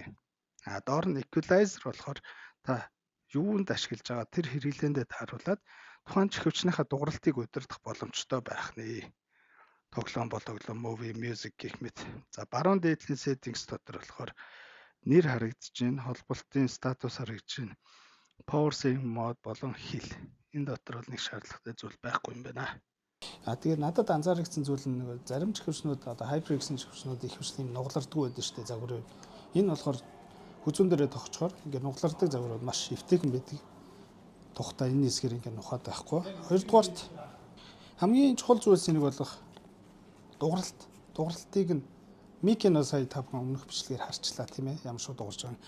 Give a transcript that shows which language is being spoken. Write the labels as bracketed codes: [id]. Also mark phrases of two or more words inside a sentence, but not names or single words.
[mn] Доор нь equalizer болохоор та юунд ашиглаж байгаа тэр хэрэглээндээ тааруулаад тухайн чихвчнийхаа дууралтыг удирдах боломжтой байх нэ. Тоглоом бол тоглоом, [en] movie, music [mn] гэх мэт. За баруун дээдлийн settings дотор болохоор нэр харагдаж байна, холболтын статус харагдаж байна. [en] Power saving mode [mn] болон хил. Энэ дотор бол нэг шаардлагатай зүйл байхгүй юм байна. Тэгээд надад анзаарчихсан зүйл нь нэг зарим чихвчнүүд одоо HyperX чихвчнүүд их хвшлийн нугларддаг байдаг шүү дээ загвар. Энэ болохоор хүзүүн дээрээ тогтчоор ингээд нуглардаг загварууд маш эвтэйхэн байдаг. Тухтай энэ хэсгээр ингээд нухаад байхгүй. Хоёрдугаарт хамгийн чухал зүйлс нэг болох дууралтыг нь микино сая тавхан өмнөх бичлэгээр харчлаа тийм ээ ямар шууд дуурж байгаа.